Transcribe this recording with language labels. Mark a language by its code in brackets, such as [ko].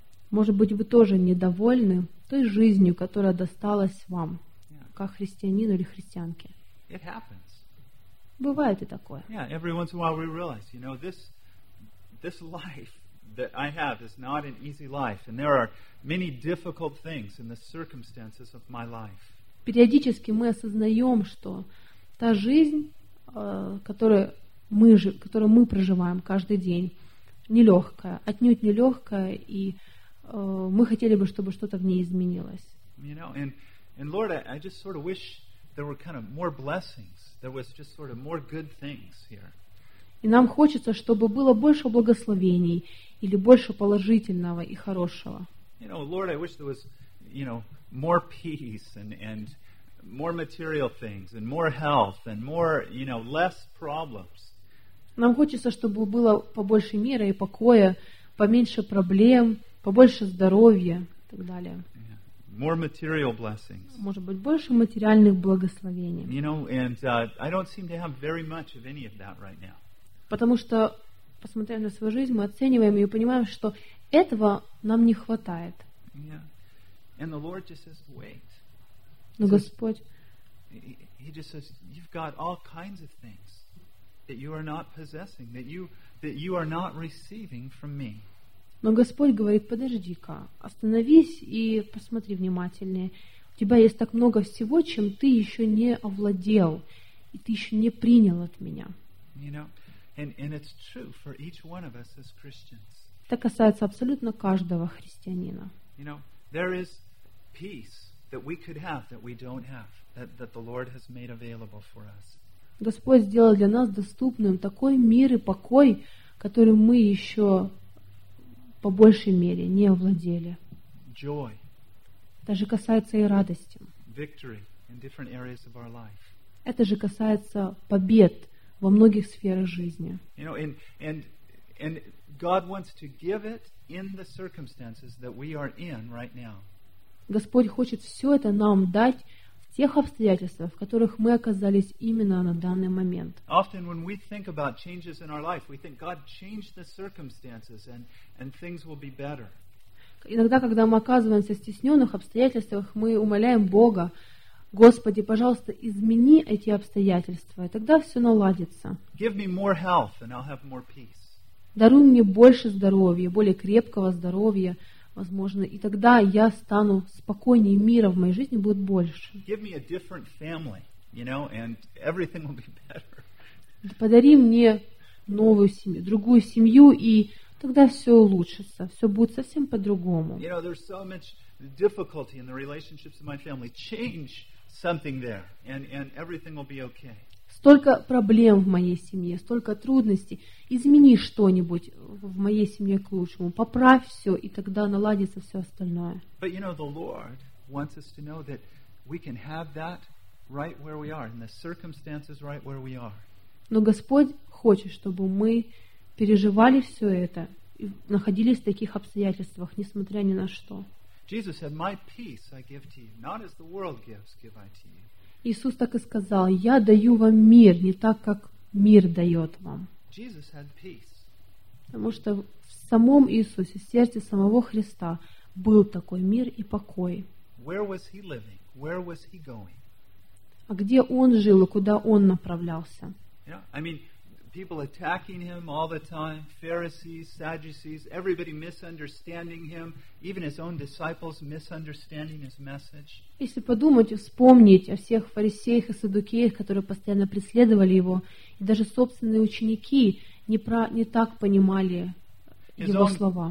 [ru] Может быть, вы тоже недовольны той жизнью, которая досталась вам, как христианину или христианке? [en] It happens. [ru] Бывает и такое. [en] Yeah, every once in a while we realize, you know, this life that I have is not an easy life, and there are many difficult things in the circumstances of my life. [ru] Периодически мы осознаем, что та жизнь, которую мы проживаем каждый день, нелегкая, отнюдь нелегкая, и мы хотели бы, чтобы что-то в ней изменилось. [en] You know, and Lord, I just sort of wish there were kind of more blessings. There was just sort of more good things here. [ru] И нам хочется, чтобы было больше благословений или больше положительного и хорошего. [en] You know, Lord, I wish there was, you know, more peace and more material things and more health and more, you know, less problems. [ru] Нам хочется, чтобы было побольше мира и покоя, поменьше проблем, побольше здоровья и так далее. [en] Yeah. More material blessings. [ru] Может быть, больше материальных благословений. [en] You know, and I don't seem to have very much of any of that right now. [ru] Потому что, посмотрев на свою жизнь, мы оцениваем ее и понимаем, что этого нам не хватает. Но Господь говорит, подожди-ка, остановись и посмотри внимательнее. У тебя есть так много всего, чем ты еще не овладел, и ты еще не принял от меня. [en] And it's true for each one of us as Christians. [ru] Это касается абсолютно каждого христианина. [en] You know, there is peace that we could have that we don't have, that the Lord has made available for us. [ru] Господь сделал для нас доступным такой мир и покой, которым мы еще по большей мере не овладели. [en] Joy. [ru] Даже касается и радости. [en] Victory in different areas of our life. [ru] Это же касается побед во многих сферах жизни. [en] You know, and God wants to give it in the circumstances that we are in right now. [ru] Господь хочет все это нам дать в тех обстоятельствах, в которых мы оказались именно на данный момент. [en] Often when we think about changes in our life, we think God changed the circumstances and things will be better. [ru] Иногда, когда мы оказываемся в стесненных обстоятельствах, мы умоляем Бога: Господи, пожалуйста, измени эти обстоятельства, и тогда все наладится. [en] Give me more health, and I'll have more peace. [ru] Даруй мне больше здоровья, более крепкого здоровья, возможно, и тогда я стану спокойнее, мира в моей жизни будет больше. [en] Give me a different family, you know, and everything will be better. [ru] Подари мне новую семью, другую семью, и тогда все улучшится, все будет совсем по-другому. [en] You know, there's so much difficulty in the relationships of my family. Change something there, and everything will be okay. [ru] Столько проблем в моей семье, столько трудностей. Измени что-нибудь в моей семье к лучшему. Поправь все, и тогда наладится все остальное. [en] But you know, the Lord wants us to know that we can have that right where we are, in the circumstances right where we are. [ru] Но Господь хочет, чтобы мы переживали все это и находились в таких обстоятельствах, несмотря ни на что. [en] Jesus said, "My peace I give to you, not as the world gives, give I to you." [ru] Иисус так и сказал: "Я даю вам мир, не так как мир дает вам." [en] Jesus had peace. [ru] Потому что в самом Иисусе, в сердце самого Христа, был такой мир и покой. [en] Where was he living? Where was he going? [ru] А где он жил и куда он направлялся? [en] Yeah, I mean, people attacking him all the time, Pharisees, Sadducees, everybody misunderstanding him, even his own disciples misunderstanding his message. [ru] Если подумать и вспомнить о всех фарисеях и саддукеях, которые постоянно преследовали его, и даже собственные ученики не так понимали его слова.